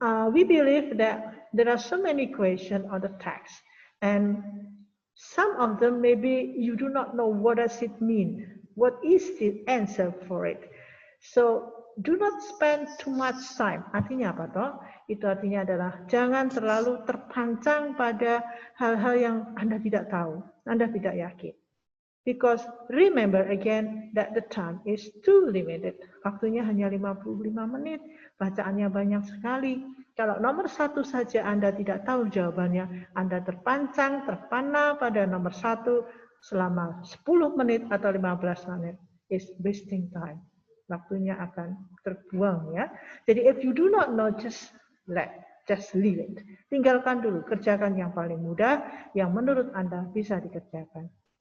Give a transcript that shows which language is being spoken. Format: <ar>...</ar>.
<en>We believe that there are so many questions on the text, and some of them maybe you do not know what does it mean. What is the answer for it? So do not spend too much time.</en> <id>Artinya apa toh? Itu artinya adalah jangan terlalu terpancang pada hal-hal yang Anda tidak tahu, Anda tidak yakin.</id> <en>Because remember again that the time is too limited.</en> <id>Waktunya hanya 55 menit, bacaannya banyak sekali. Kalau nomor 1 saja Anda tidak tahu jawabannya, Anda terpancang, terpana pada nomor 1 selama 10 menit atau 15 menit.</id> <en>Is wasting time.</en> <id>Waktunya akan terbuang ya.</id> <en>Jadi if you do not know, just leave it.</en> <id>Tinggalkan dulu, kerjakan yang paling mudah, yang menurut Anda bisa dikerjakan.</id>